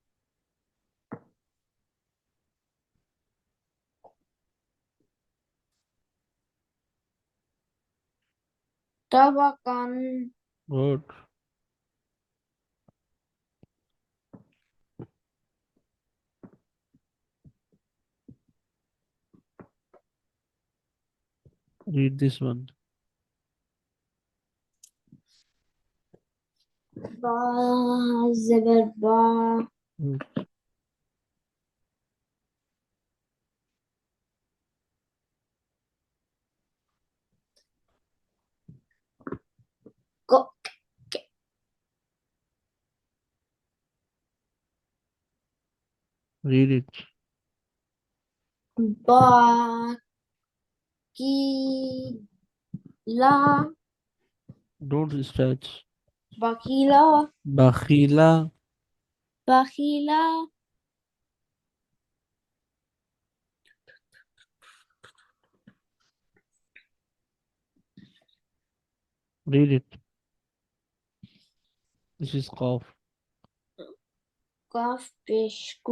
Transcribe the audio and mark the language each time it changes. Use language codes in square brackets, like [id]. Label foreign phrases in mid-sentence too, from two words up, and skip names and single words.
[en] Tabakan. Good. Read this one. Ba. Zebra. Ba. Mm. Go. Read it. Ba. Ki. La. Don't stretch. Bakila. Bakhila. Bakila. Read it. This is cough. Kaf. Peshku.